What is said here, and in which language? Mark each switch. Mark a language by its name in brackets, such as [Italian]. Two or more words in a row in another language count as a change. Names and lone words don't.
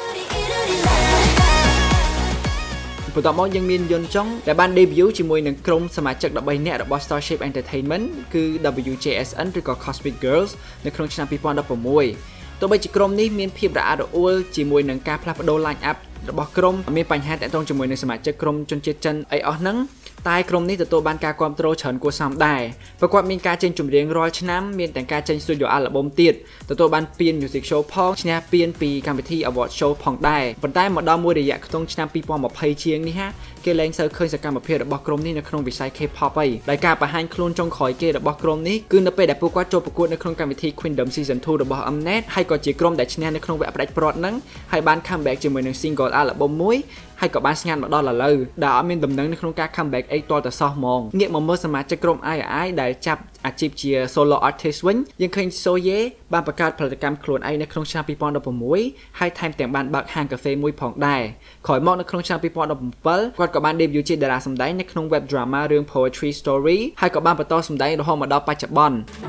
[Khmer] បន្ទាប់មកយើងមានយុនចុងដែលបាន debut ជាមួយនឹងក្រុមសមាជិក13នាក់របស់ Starship Entertainment គឺ WJSN ឬក៏ Cosmic Girls នៅក្នុងឆ្នាំ2016ទោះបីជាក្រុមនេះមានភាពរអាក់រអួលជាមួយនឹងការផ្លាស់ប្ដូរ [English] line up [Khmer] របស់ក្រុមមានបញ្ហាតាក់ទងជាមួយនឹងសមាជិកក្រុមជនជាតិចិនអីអស់ហ្នឹងតែក្រុមនេះ ទទួលបានការគាំទ្រច្រើនគួរសមដែរព្រោះគាត់មានការចេញចម្រៀងរាល់ឆ្នាំមានទាំងការចេញ [English] studio album [Khmer] ទៀតទទួលបានពាន [English] music show [Khmer] ផងឈ្នះពានពីកម្មវិធី [English] award show [Khmer] ផងដែរប៉ុន្តែមកដល់មួយរយៈ ក្នុងឆ្នាំ2020ជាងនេះគេលែងសូវឃើញសកម្មភាពរបស់ក្រុមនេះនៅក្នុងវិស័យ K-pop អីដោយការបង្ហាញខ្លួនចុងក្រោយគេរបស់ក្រុមនេះគឺនៅពេលដែលពួកគាត់ចូលប្រកួតនៅក្នុង កម្មវិធី Queendom Season 2 របស់ Mnet ហើយក៏ជាក្រុមដែលឈ្នះនៅក្នុងវគ្គផ្ដាច់ព្រាត់ហ្នឹងហើយបាន comeback ជាមួយនឹង [English] single album [Khmer] មួយហើយក៏បានស្ងាត់មកដល់ឥឡូវដែលអត់មានដំណឹងនៅក្នុងការ comeback អីទាល់តែសោះហ្មងងាកមកមើលសមាជិកក្រុម IOI ដែលចាប់អាជីពជា [English] solo artist [Khmer] វិញយើងឃើញ Soye បានបង្កើតផលិតកម្មខ្លួនឯងនៅក្នុងឆ្នាំ2016ហើយថែមទាំងបានបើកហាងកាហ្វេមួយផងដែរក្រោយមកនៅក្នុងឆ្នាំ2017គាត់ក៏បាន debut ជាតារាសម្ដែងនៅក្នុង [English] web drama [Khmer] រឿង Poetry Story ហើយក៏បានបន្តសម្ដែងរហូតមកដល់បច្ចុប្បន្ន